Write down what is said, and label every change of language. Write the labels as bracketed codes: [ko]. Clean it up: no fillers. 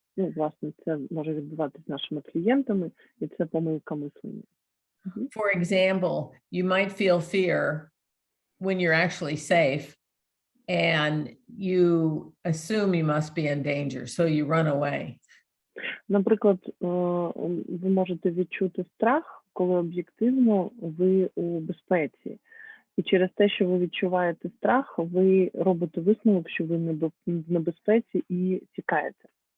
[uk] Власне, це може відбуватися з нашими клієнтами, і це помилка мислення. [en] For example, you might feel fear when you're actually safe, and you assume you must be in danger, so you run away. [uk] Наприклад, ви можете відчути страх, коли об'єктивно ви у безпеці. І через те, що ви відчуваєте страх, ви робите висновок, що ви в небезпеці і тікаєте.